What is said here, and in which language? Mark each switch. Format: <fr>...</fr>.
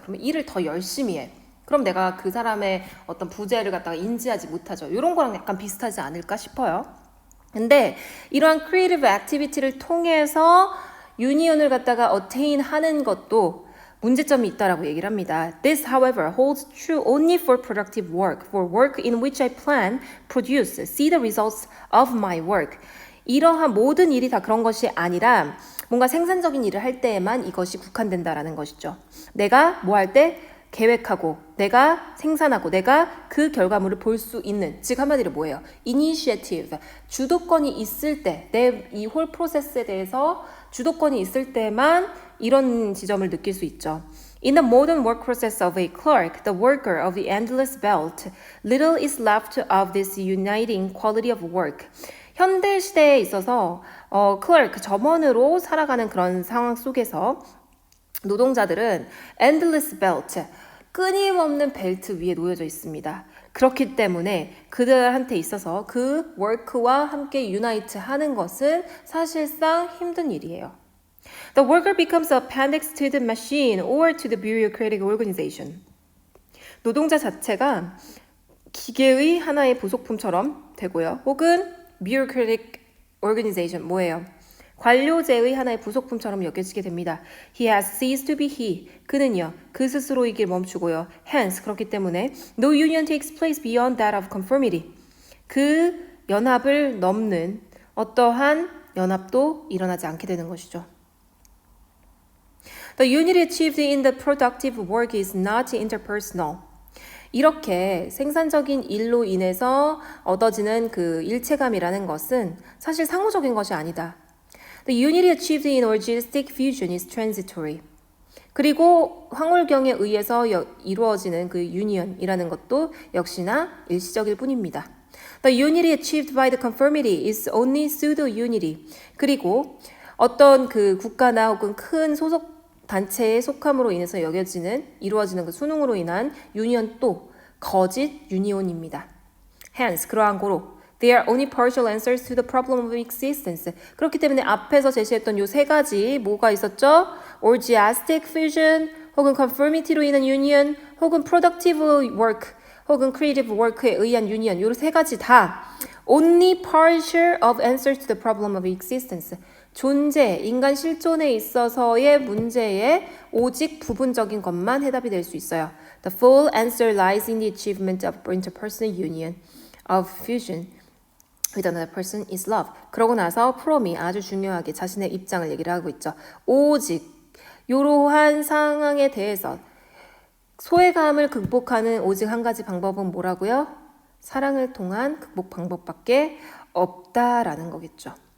<ko>그러면 일을 더 열심히 해. 그럼 내가 그 사람의 어떤 부재를 갖다가 인지하지 못하죠. 이런 거랑 약간 비슷하지 않을까 싶어요. 근데 이러한 크리에이티브 액티비티를 통해서 유니온을 갖다가 attain 하는 것도 문제점이 있다라고 얘기를 합니다.</ko> <en>This, however, holds true only for productive work, for work in which I plan, produce, see the results of my work.</en> <ko>이러한 모든 일이 다 그런 것이 아니라 뭔가 생산적인 일을 할 때에만 이것이 국한된다라는 것이죠. 내가 뭐 할 때 계획하고 내가 생산하고 내가 그 결과물을 볼 수 있는, 즉 한마디로 뭐예요? Initiative, 주도권이 있을 때, 내 이 홀 프로세스에 대해서 주도권이 있을 때만 이런 지점을 느낄 수 있죠.</ko> <en>In the modern work process of a clerk, the worker of the endless belt, little is left of this uniting quality of work.</en> <ko>현대 시대에 있어서 clerk, 점원으로 살아가는 그런 상황 속에서 노동자들은 endless belt, 끊임없는 벨트 위에 놓여져 있습니다. 그렇기 때문에 그들한테 있어서 그 work와 함께 unite 하는 것은 사실상 힘든 일이에요.</ko> <en>The worker becomes appendix to the machine or to the bureaucratic organization.</en> <ko>노동자 자체가 기계의 하나의 부속품처럼 되고요. 혹은 bureaucratic organization, 뭐예요? 관료제의 하나의 부속품처럼 여겨지게 됩니다.</ko> <en>He has ceased to be he.</en> <ko>그는요, 그 스스로이길 멈추고요.</ko> <en>Hence,</en> <ko>그렇기 때문에</ko> <en>no union takes place beyond that of conformity.</en> <ko>그 연합을 넘는 어떠한 연합도 일어나지 않게 되는 것이죠.</ko> <en>The unity achieved in the productive work is not interpersonal.</en> <ko>이렇게 생산적인 일로 인해서 얻어지는 그 일체감이라는 것은 사실 상호적인 것이 아니다.</ko> <en>The unity achieved in orgistic fusion is transitory.</en> <ko>그리고 황홀경에 의해서 이루어지는 그 union이라는 것도 역시나 일시적일 뿐입니다.</ko> <en>The unity achieved by the conformity is only pseudo unity.</en> <ko>그리고 어떤 그 국가나 혹은 큰 소속 단체의 속함으로 인해서 이루어지는 그 수능으로 인한 유니언도 거짓 유니온입니다.</ko> <en>Hence,</en> <ko>그러한 고로</ko> <en>They are only partial answers to the problem of existence.</en> <ko>그렇기 때문에 앞에서 제시했던 요 세 가지 뭐가 있었죠?</ko> <en>Orgiastic fusion, 혹은 conformity로 인한 union, 혹은 productive work, 혹은 creative work에 의한 union.</en> <ko>요 세 가지 다</ko> <en>only partial of answers to the problem of existence.</en> <ko>존재, 인간 실존에 있어서의 문제에 오직 부분적인 것만 해답이 될 수 있어요.</ko> <en>The full answer lies in the achievement of interpersonal union of fusion with another person is love.</en> <ko>그러고 나서 프롬이 아주 중요하게 자신의 입장을 얘기를 하고 있죠. 오직 이러한 상황에 대해서 소외감을 극복하는 오직 한 가지 방법은 뭐라고요? 사랑을 통한 극복 방법밖에 없다라는 거겠죠.</ko>